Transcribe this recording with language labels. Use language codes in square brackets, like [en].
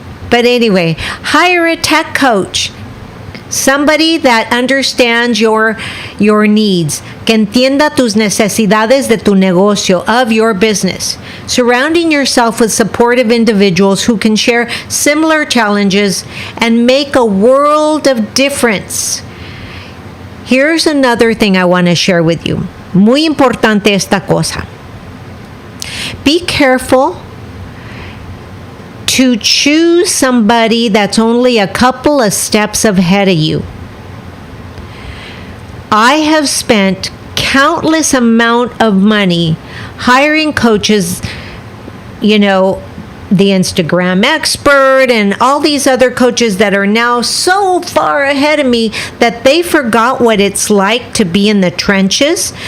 [en] But anyway, hire a tech coach. Somebody that understands your needs, [es] que entienda tus necesidades de tu negocio, [en] of your business. Surrounding yourself with supportive individuals who can share similar challenges and make a world of difference. Here's another thing I want to share with you. [es] Muy importante esta cosa. [en] Be careful to choose somebody that's only a couple of steps ahead of you. I have spent countless amount of money hiring coaches, the Instagram expert and all these other coaches that are now so far ahead of me that they forgot what it's like to be in the trenches.